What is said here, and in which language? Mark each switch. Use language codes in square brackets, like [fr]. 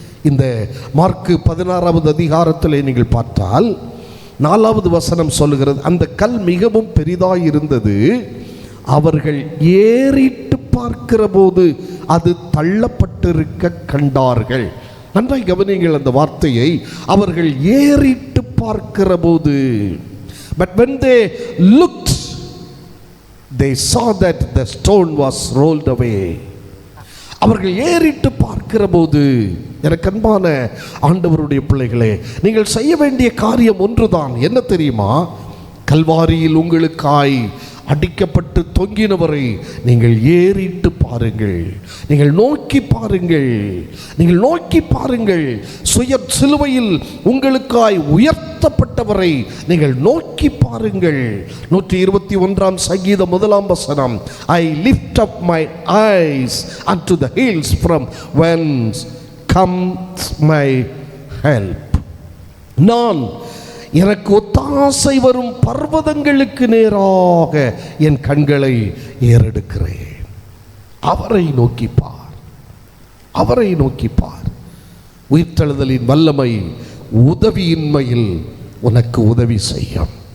[ta] இந்த மார்க்கு 16வது அதிகாரத்தில் நீங்கள் பார்த்தால் 4வது வசனம் சொல்லுகிறது, அந்த கல் மிகவும் பெரிதாய் இருந்தது, அவர்கள் ஏறிட்டு பார்க்கிற போது அது தள்ளப்பட்டிருக்க கண்டார்கள். நன்றாய் கவனிங்கள் அந்த வார்த்தையை, அவர்கள் ஏறிட்டு பார்க்கிற போது. [en] But when they looked, they saw that the stone was rolled away. [ta] அவர்கள் ஏறிட்டு பார்க்கிற போது, எனக்கு அன்பான ஆண்டவருடைய பிள்ளைகளே, நீங்கள் செய்ய வேண்டிய காரியம் ஒன்றுதான். என்ன தெரியுமா? கல்வாரியில் உங்களுக்காய் அடிக்கப்பட்டு தொங்கினவரை நீங்கள் ஏறிட்டு பாருங்கள், நீங்கள் நோக்கி பாருங்கள், நீங்கள் நோக்கி பாருங்கள். சுய சிலுவையில் உங்களுக்காய் உயர்த்தப்பட்டவரை நீங்கள் நோக்கி பாருங்கள். 121ஆம் சங்கீதம் 1ஆம் வசனம், [en] I lift up my eyes unto the hills from whence comes my help. [ta] நான் எனக்கு ஒத்தாசை வரும் பர்வதங்களுக்கு நேராக என் கண்களை ஏறெடுக்கிறேன். அவரை நோக்கி பார், அவரை நோக்கி பார். உயிர்த்தெழுதலின் வல்லமை உதவியின்மையில் உனக்கு உதவி செய்யும்.